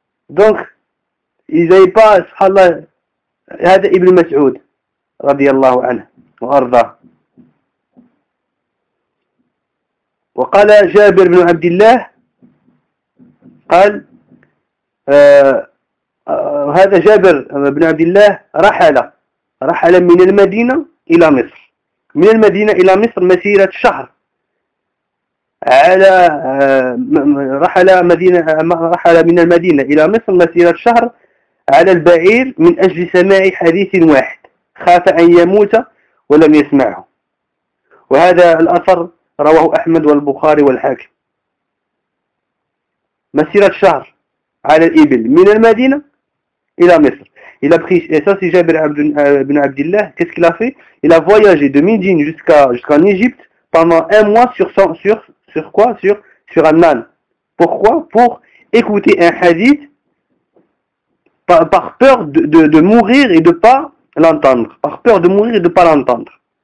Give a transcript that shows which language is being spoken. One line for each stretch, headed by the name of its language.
French: Donc, ils n'avaient pas, subhanallah,
Arabic: هذا
French: ibn Mas'ud,
Arabic: رضي الله عنه, وارضاه. وقال جابر بن عبد الله, قال, هذا جابر بن عبد الله رحل من المدينة إلى مصر, من المدينة إلى مصر مسيرة شهر, على رحل من المدينة إلى مصر مسيرة شهر على البعير من أجل سماع حديث واحد خاف أن يموت ولم يسمعه. وهذا الأثر رواه أحمد والبخاري والحاكم. مسيرة شهر على الإبل من المدينة إلى مصر.
French: Il a pris, et ça c'est Jabir ibn Abdillah, qu'est-ce qu'il a fait? Il a voyagé de Médine jusqu'en Égypte pendant un mois sur un âne. Pourquoi? Pour écouter un hadith par peur de mourir et de ne pas l'entendre.